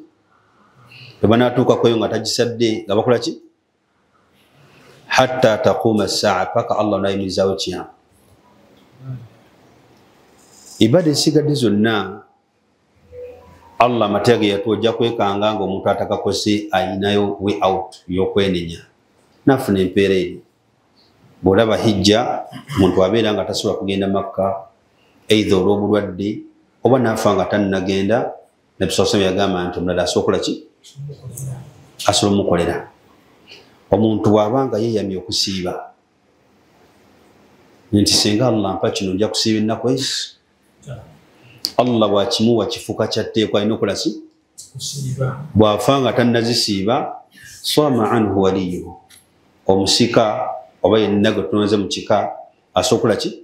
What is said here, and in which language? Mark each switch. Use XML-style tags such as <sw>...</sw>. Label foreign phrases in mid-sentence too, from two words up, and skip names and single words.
<lg>Bwe banaatuuka ku eyo nga tagisadde nga bakola ki?</lg> <ar>حتى تقوم الساعة,</ar> <lg>paka Allah n'ayimirizaawo kiyama. Ibaada esigadde zonna Allah amateeka ge yatuwa ojja kwekanga ng'omuntu atakakose ayinayo</lg> <en>way out</en> <lg>y'okwenenya n'afuna empeera eri. Bw'olaba hijja omuntu abeera nga tasobola kugenda Makka eitha olw'obulwadde oba n'afa nga tannagenda, Nabbi</lg> <ar>صلى الله عليه وسلم</ar> <lg>yagamba nti omulala asobola ki? Asobola omukolera. Omuntu bw'abanga yeeyamye okusiiba nti singa Allah mpa kino nja kusiiba ennaku ezo, Allah bw'akimuwa kifuuka kyatteekwa alina okukola ki? Bw'afa nga tannazisiiba</lg> <ar>صام عنه وليه,</ar> <lg>omusika oba yenna gwe tunoze mu kika asobola ki?</lg>